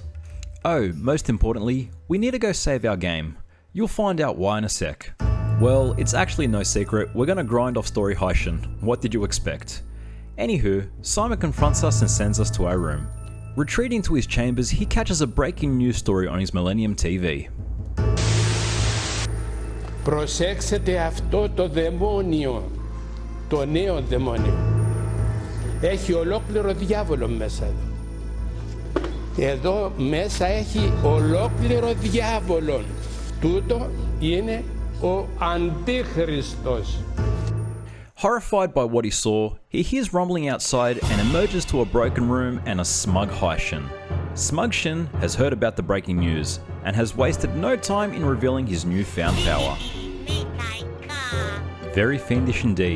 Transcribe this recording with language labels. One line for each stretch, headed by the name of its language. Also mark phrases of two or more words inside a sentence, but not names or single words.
English: Oh, most importantly, we need to go save our game. You'll find out why in a sec. Well, it's actually no secret, we're gonna grind off story Heishin. What did you expect? Anywho, Simon confronts us and sends us to our room. Retreating to his chambers, he catches a breaking news story on his Millennium TV.
Greek: Προσέξτε αυτό το δαιμόνιο, το νέο δαιμόνιο. Έχει ολόκληρο διάβολο μέσα εδώ. Εδώ μέσα έχει ολόκληρο διάβολο. Τούτο είναι ο Αντίχριστος.
English: Horrified by what he saw, he hears rumbling outside and emerges to a broken room and a smug Heishin. Smug Shin has heard about the breaking news and has wasted no time in revealing his newfound power. Very fiendish indeed.